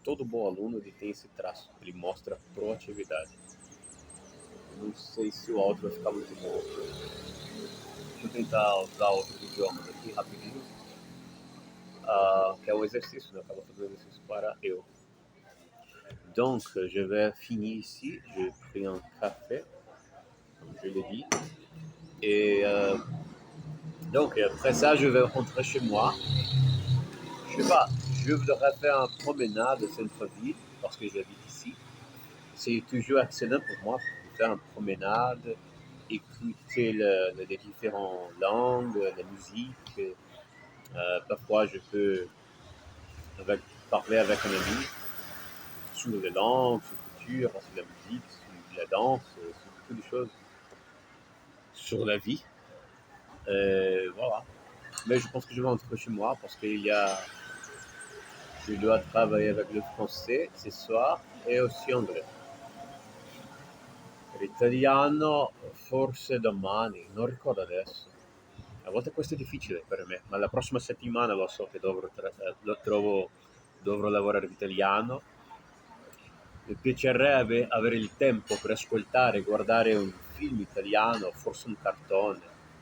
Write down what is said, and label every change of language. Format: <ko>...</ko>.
<pt>Todo bom aluno ele tem esse traço, ele mostra proatividade. Não sei se o áudio vai ficar muito bom. Deixa eu tentar usar outros idiomas aqui rapidinho, que é um exercício, né? Eu estava fazendo um exercício para eu.</pt> <fr>Donc, je vais finir ici. J'ai pris un café, comme je l'ai dit. Et donc, après ça, je vais rentrer chez moi. Je sais pas, je voudrais faire une promenade au centre-ville, parce que j'habite ici. C'est toujours excellent pour moi de faire une promenade, écouter les différentes langues, la musique. Parfois, je peux parler avec un ami sur les langues, sur la culture, sur la musique, sur la danse, sur beaucoup de choses, sur la vie. Voilà. Mais je pense que je vais rentrer chez moi parce je dois travailler avec le français ce soir et aussi anglais.</fr> <it>L'italiano forse domani, non ricordo adesso. A volte questo è difficile per me, ma la prossima settimana lo so che dovrò lavorare l'italiano. Mi piacerebbe avere il tempo per ascoltare e guardare un film italiano, forse un cartone.</it>